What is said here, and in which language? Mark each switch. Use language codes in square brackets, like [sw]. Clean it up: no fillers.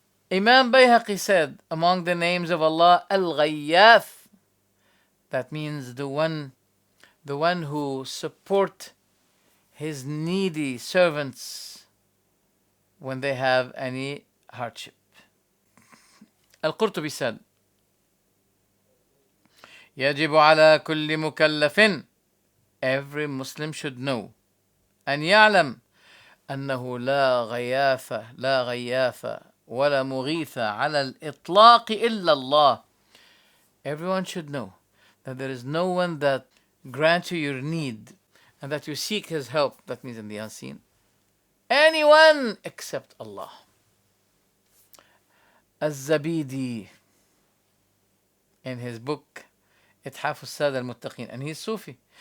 [en] Imam Bayhaqi said, among the names of Allah, Al-Ghayyath, that means the one who support his needy servants when they have any hardship. Al-Qurtubi said, [ar] يجب على كل مكلف, [en] every Muslim should know, [ar] أن يعلم أنه لا غياث ولا مغيث على الإطلاق إلا الله. [en] Everyone should know that there is no one that grants you your need and that you seek his help, that means in the unseen, anyone except Allah. Az-Zabidi, in his book إتحاف السادة المتقين, and he's Sufi.